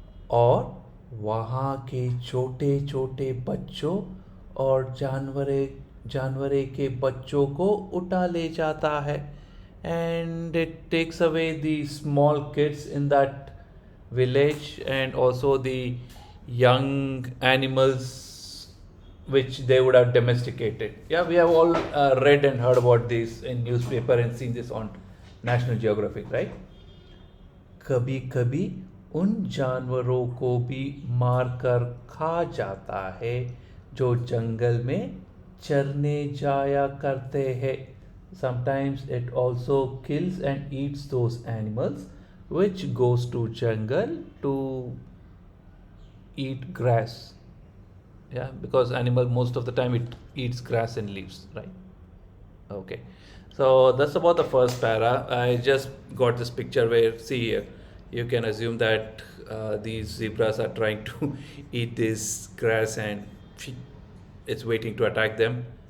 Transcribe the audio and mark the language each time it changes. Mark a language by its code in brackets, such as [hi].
[hi] और वहाँ के छोटे छोटे बच्चों और जानवरे के बच्चों को उठा ले जाता है. [en] And it takes away the small kids in that village and also the young animals which they would have domesticated. Yeah, we have all read and heard about this in newspaper and seen this on National Geographic, right? [hi] कभी कभी उन जानवरों को भी मारकर खा जाता है जो जंगल में चरने जाया करते हैं. [en] Sometimes it also kills and eats those animals which goes to jungle to eat grass. Yeah, because animal most of the time it eats grass and leaves, right? Okay, so that's about the first para. I just got this picture where, see here, you can assume that these zebras are trying to eat this grass and it's waiting to attack them.